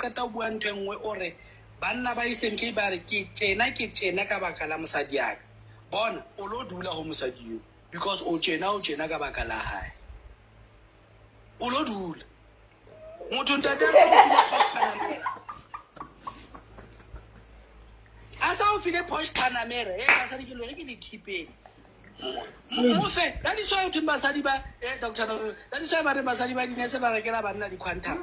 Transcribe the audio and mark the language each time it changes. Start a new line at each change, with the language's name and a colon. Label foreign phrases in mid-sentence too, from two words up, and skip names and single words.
Southern Sotho: qeta o bua ntwe nngwe ore banna ba Eastern Cape ba re ke tjena ka baka la mosadi ya ka bona o lo dula ho mosadi yo because o tjena ka baka la hae o lo dula motho ntata asa o file posh panamera basadi ke lo re ke ditipeng Mofe,
English: that is why you
Southern Sotho: basadi ba
English: Dr. That is why
Southern Sotho: ba re basadi ba dinese ba rekela banna di quantum.